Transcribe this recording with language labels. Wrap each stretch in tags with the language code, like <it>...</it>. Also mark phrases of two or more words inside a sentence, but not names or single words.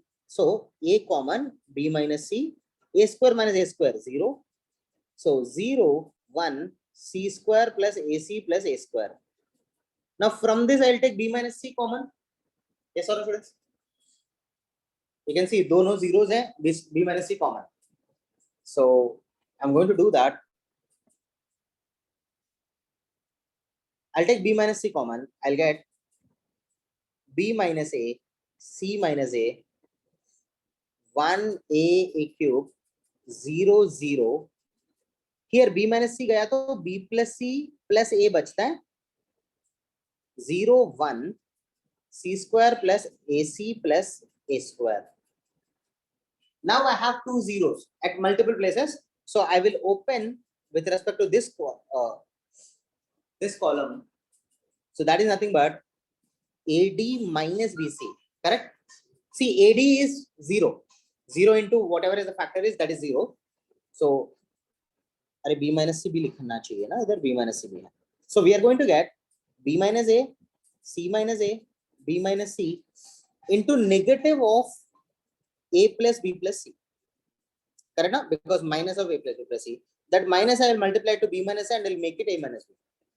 <en>So a common, b minus c, a square minus a square, 0. So 0, 1, c square plus ac plus a square. Now from this I'll take b minus c common. Yes or no, students? You can see</en> <hi>दोनों zeros हैं,</hi> <en>b minus c common. So I'm going to do that. I'll take b minus c common. I'll get b minus a, c minus a, 1a cube, 0, 0. Here b minus c</en> <hi>गया तो</hi> <en>b plus c plus a</en> <hi>बचता है.</hi> <en>0, 1, c square plus ac plus a square. Now I have two zeros at multiple places. So I will open with respect to this column. So that is nothing but AD minus BC, correct? See, AD is 0. 0 into whatever is the factor is, that is 0. So,</en> <hi>अरे</hi> <en>B minus C</en> <hi>भी लिखना चाहिए ना, इधर</hi> <en>B minus C</en> <hi>भी है.</hi> <en>So we are going to get B minus A, C minus A, B minus C into negative of A plus B plus C. Correct now? Because minus of A plus B plus C. That minus I will multiply to B minus A and will make it A minus B.</en>